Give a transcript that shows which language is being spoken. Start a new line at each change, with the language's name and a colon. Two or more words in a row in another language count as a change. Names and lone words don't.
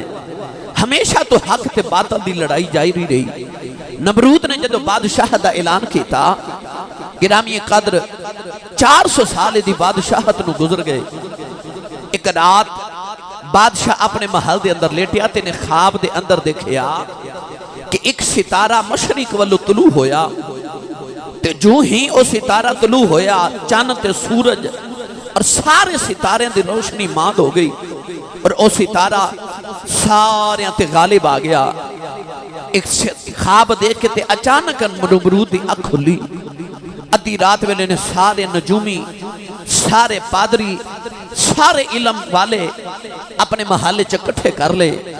Punjabi: ہمیشہ تو حق تے باطل دی لڑائی جاری رہی. نمرود نے جدو بادشاہ دا اعلان کیتا، گرامی قدر 400 سال دی بادشاہت نو گزر گئے. ایک رات بادشاہ اپنے محل دے اندر لیٹیا تے نے خواب دے اندر دیکھیا کہ ایک ستارہ مشرق والو طلوع ہویا، تے جو ہی او ستارہ طلوع ہویا چاند تے سورج اور سارے ستارے دی روشنی ماند ہو گئی اور او ستارہ سارے تے غالب آ گیا. ایک خواب دیکھ کے تے اچانک نمرود دی اکھ کھلی. ادھی رات ویلے نے سارے نجومی، سارے پادری، سارے علم والے اپنے محلے چکٹھے کر لے.